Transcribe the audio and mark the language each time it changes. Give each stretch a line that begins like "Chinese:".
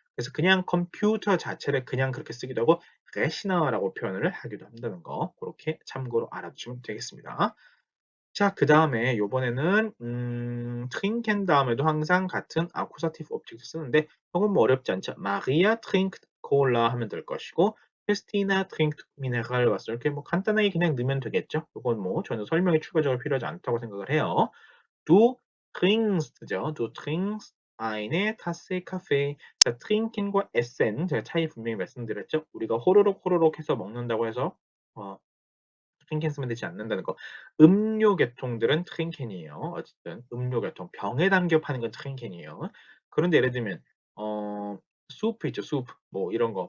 Korean: 그래서 그냥 컴퓨터 자체를 그냥 그렇게 쓰기도 하고 레시나라고 표현을 하기도 한다는 거. 그렇게 참고로 알아두시면 되겠습니다. 자, 그 다음에 요번에는 trinken 다음에도 항상 같은 accusative object 쓰는데 조금 뭐 어렵지 않죠?
German: Maria trinkt Cola
Korean: 하면 될 것이고
German: Christina trinkt Mineral
Korean: 왔어. 이렇게 뭐 간단하게 그냥 넣으면 되겠죠? 이건 뭐 전혀 설명이 추가적으로 필요하지 않다고 생각을 해요.
German: Du trinkst죠. Du trinkst eine Tasse Kaffee.
Korean: 자, trinken과 essen 제가 차이 분명히 말씀드렸죠? 우리가 호로록 호로록 해서 먹는다고 해서 트rinken 쓰면 되지 않는다는 거. 음료 계통들은 트rinken이에요. 어쨌든 음료 계통. 병에 담겨 파는 건 트rinken이에요. 그런데 예를 들면 수프 있죠. 수프. 뭐 이런 거.